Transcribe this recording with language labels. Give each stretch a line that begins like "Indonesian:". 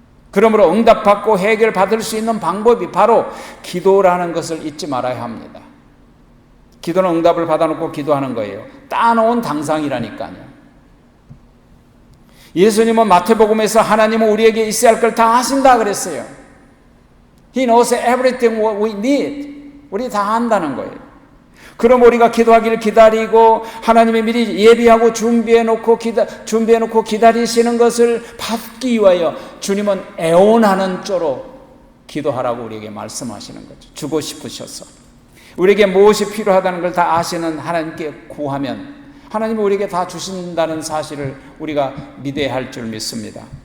Korean: 그러므로 응답받고 해결받을 수 있는 방법이 바로 기도라는 것을 잊지 말아야 합니다. 기도는 응답을 받아놓고 기도하는 거예요. 따놓은 당상이라니까요. 예수님은 마태복음에서 하나님은 우리에게 있어야 할 걸 다 아신다 그랬어요.
English: He knows everything what we need.
Korean: 우리 다 안다는 거예요. 그럼 우리가 기도하기를 기다리고 하나님이 미리 예비하고 준비해놓고 기다리시는 것을 받기 위하여 주님은 애원하는 쪼로 기도하라고 우리에게 말씀하시는 거죠. 주고 싶으셔서. 우리에게 무엇이 필요하다는 걸 다 아시는 하나님께 구하면 하나님이 우리에게 다 주신다는 사실을 우리가 믿어야 할 줄 믿습니다.